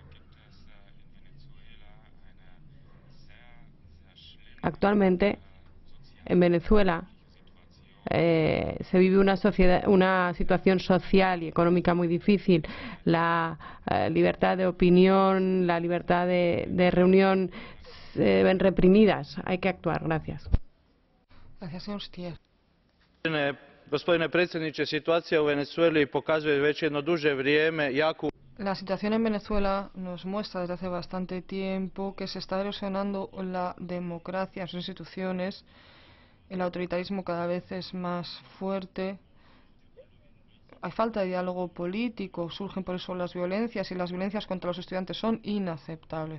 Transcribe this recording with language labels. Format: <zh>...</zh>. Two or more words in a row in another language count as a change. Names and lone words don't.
<es>Actualmente, en Venezuela se vive una situación social y económica muy difícil. La libertad de opinión, la libertad de reunión se ven reprimidas. Hay que actuar. Gracias. Gracias, señor Stier.</es> <hr>Gospodine predsjedniče, situacija u Venezueli pokazuje već jedno duže vrijeme jaku...</hr> <es>La situación en Venezuela nos muestra desde hace bastante tiempo que se está erosionando la democracia en sus instituciones, el autoritarismo cada vez es más fuerte, hay falta de diálogo político, surgen por eso las violencias y las violencias contra los estudiantes son inaceptables.</es>